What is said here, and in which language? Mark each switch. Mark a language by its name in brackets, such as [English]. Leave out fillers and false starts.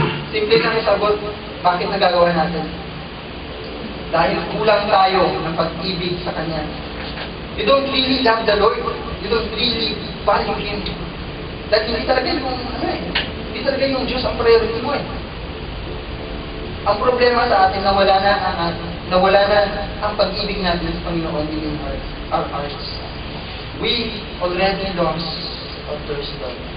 [Filipino] Simple lang isagot, bakit nagagawa natin? Dahil kulang tayo ng pag-ibig sa Kanya. [English] You don't really love the Lord. You don't really value Him. [Filipino] Dahil hindi talaga hindi talaga yung Diyos ang priority mo eh. Ang problema sa atin, nawala na ang pag-ibig natin sa Panginoon in our hearts. [English] We already lost our first love.